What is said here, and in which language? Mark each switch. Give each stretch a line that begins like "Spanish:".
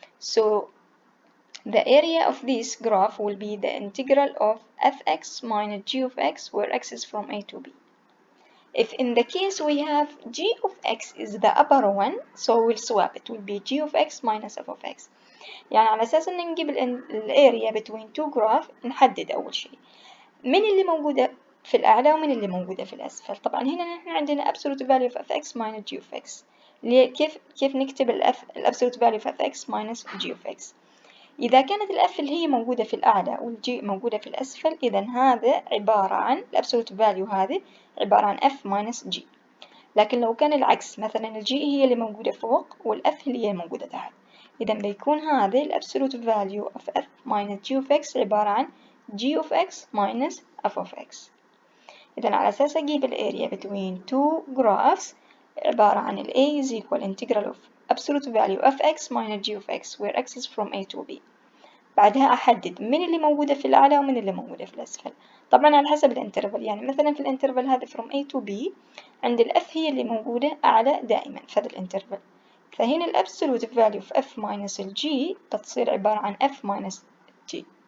English: So the area of this graph will be the integral of fx minus g of x, where x is from A to B. If in the case we have g of x is the upper one, so we'll swap, it will be g of x minus f of x.
Arabic: يعني على أساس إن نجيب الاريا
English: between two graph
Arabic: نحدد أول شيء من اللي موجودة في الأعلى ومن اللي موجودة في الأسفل. طبعا هنا نحن عندنا
English: absolute value of fx minus g of x.
Arabic: كيف نكتب
English: absolute value of fx minus g of x؟
Arabic: إذا كانت الf اللي هي موجودة في الأعلى والجي موجودة في الأسفل، إذا هذا عبارة عن
English: absolute value،
Arabic: هذه عبارة عن
English: f minus g.
Arabic: لكن لو كان العكس، مثلا الجي هي اللي موجودة فوق والf اللي هي موجودة تحت، إذا بيكون هذا
English: absolute value of f minus g of x
Arabic: عبارة عن
English: g of x minus f of x.
Arabic: إذا على أساس أجيب الاريا
English: between two graphs
Arabic: عبارة عن ال
English: a is equal integral of absolute value of x minus g of x, where x is from A to B.
Arabic: بعدها أحدد من اللي موجودة في الأعلى ومن اللي موجودة في الأسفل، طبعا على حسب الانترفال. يعني مثلا في الانترفال هذا
English: from A to B
Arabic: عند الf هي اللي موجودة أعلى دائما في هذا الانترفال، فهنا الابسولوت
English: value of f minus g
Arabic: بتصير عبارة عن
English: f minus g.